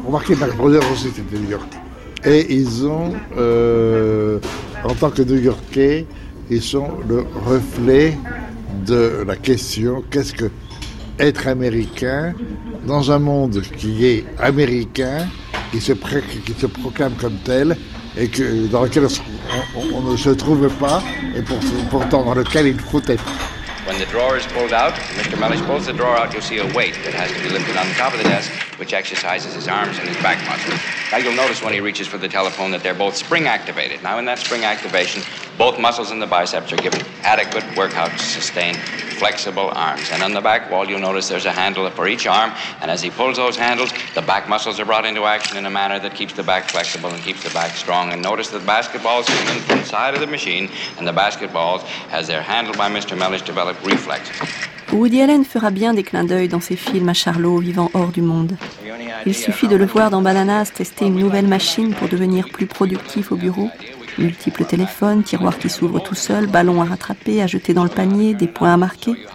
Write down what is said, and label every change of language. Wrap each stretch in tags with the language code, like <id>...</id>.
<fr>Remarquez, Marx Brothers aussi c'était de New York. Et ils ont, en tant que New Yorkais, ils sont le reflet de la question qu'est-ce que être américain dans un monde qui est américain, qui se proclame comme tel, et que, dans lequel on ne se trouve pas, et pourtant dans lequel il faut être.</fr> <en>When the drawer is pulled out, Mr. Mellish pulls the drawer out, you'll see a weight that has to be lifted on the top of the desk, which exercises his arms and his back muscles. Now you'll notice when he reaches for the telephone that they're both spring activated. Now in that spring activation, both muscles in the biceps are given adequate workout to sustain flexible arms. And on the back wall, you'll notice there's a handle for each arm, and as he pulls those handles, the back muscles are brought into action in a manner that keeps the back flexible and keeps the back strong. And notice that basketballs come in from the side of the machine, and the basketballs, as they're handled by Mr. Mellish, develop reflexes.</en> <fr>Woody Allen fera bien des clins d'œil dans ses films à Charlot, vivant hors du monde. Il suffit de le voir dans Bananas tester une nouvelle machine pour devenir plus productif au bureau. Multiples téléphones, tiroirs qui s'ouvrent tout seuls, ballons à rattraper, à jeter dans le panier, des points à marquer.</fr>